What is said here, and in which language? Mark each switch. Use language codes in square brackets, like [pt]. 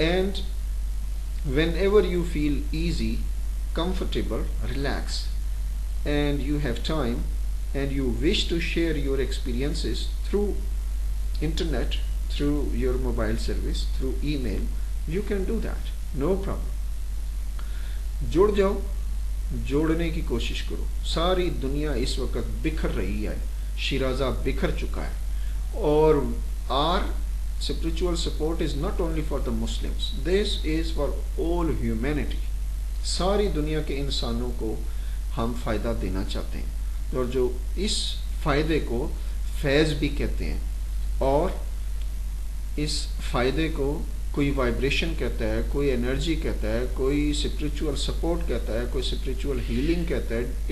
[en] And whenever you feel easy, comfortable, relax, and you have time and you wish to share your experiences through internet, through your mobile service, through email, you can do that, no problem. [ur] جڑ جاؤ، جوڑنے کی کوشش کرو. ساری دنیا اس وقت بکھر رہی ہے، شیرازہ بکھر چکا ہے. [en] اور our spiritual support is not only for the Muslims, this is for all humanity. [ur] ساری دنیا کے انسانوں کو ہم فائدہ دینا چاہتے ہیں، اور جو اس فائدے کو فیض بھی کہتے ہیں، اور اس فائدے کو کوئی وائبریشن کہتا ہے، کوئی انرجی کہتا ہے، کوئی اسپریچول سپورٹ کہتا ہے، کوئی اسپریچول ہیلنگ کہتا ہے.